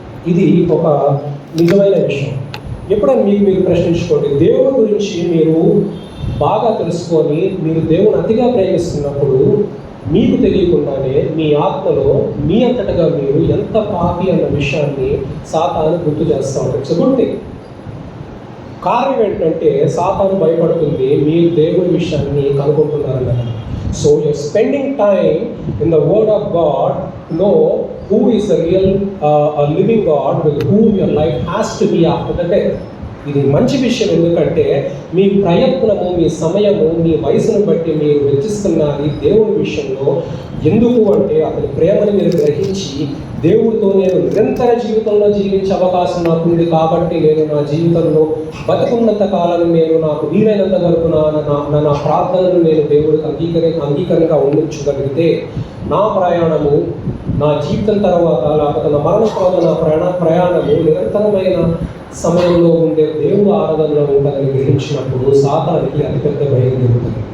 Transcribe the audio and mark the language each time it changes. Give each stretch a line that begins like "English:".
Telugu: ఇది ఒక నిజమైన విషయం. ఎప్పుడైనా మీరు ప్రశ్నించుకోండి, దేవుని గురించి మీరు బాగా తెలుసుకొని మీరు దేవుని అతిగా ప్రేమిస్తున్నప్పుడు మీకు తెలియకుండానే మీ ఆత్మలో మీ అంతటగా మీరు ఎంత పాపి అన్న విషయాన్ని సాతాను గుర్తు చేస్తూ ఉంటాడు. చెబుంటే కారణం ఏంటంటే సాతాను భయపడుతుంది మీరు దేవుని విషయాన్ని కనుక్కుంటున్నారన్న.
English: So you're spending time in the word of God to know who is the real living God with whom your life has to be after the death.
Telugu: ఇది మంచి విషయం. ఎందుకంటే మీ ప్రయత్నము, మీ సమయము, మీ వయసును బట్టి మీరు వెచ్చిస్తున్నది దేవుని విషయంలో. ఎందుకు అంటే అతని ప్రేమను మీరు గ్రహించి దేవుడితో నేను నిరంతర జీవితంలో జీవించే అవకాశం నాకు ఉంది కాబట్టి నేను నా జీవితంలో బతుకున్నంత కాలం నేను నాకు వీలైనంత వరకు నా ప్రార్థనలు నేను దేవుడికి అంగీకరంగా ఉండించగలిగితే నా ప్రయాణము, నా జీవితం తర్వాత లేకపోతే నా మరణ తర్వాత నా ప్రయాణము నిరంతరమైన సమయంలో ఉండే దేవుడు ఆరాధనలో ఉంటుందని గ్రహించినప్పుడు సాతానికి అతిపెద్ద భయం జరుగుతుంది.